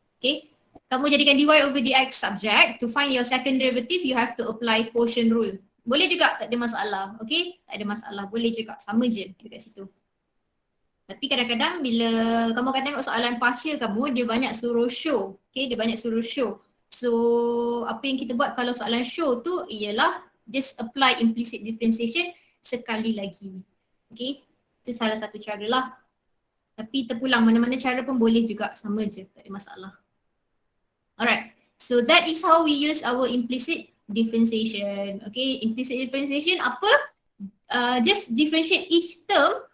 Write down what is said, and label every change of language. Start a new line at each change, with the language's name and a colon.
English: Okay,
Malay: kamu jadikan dy over dx subject.
English: To find your second derivative, you have to apply quotient rule.
Malay: Boleh juga, tak ada masalah. Okay, tak ada masalah, boleh juga, sama je dekat situ. Tapi kadang-kadang bila kamu akan tengok soalan parsial kamu, dia banyak suruh show. Okay, dia banyak suruh show. So apa yang kita buat kalau soalan show tu ialah just apply implicit differentiation sekali lagi. Okay, itu salah satu cara lah. Tapi terpulang mana-mana cara pun boleh juga, sama je, tak ada masalah.
English: Alright, so that is how we use our implicit differentiation. Okay, implicit differentiation apa? Just differentiate each term.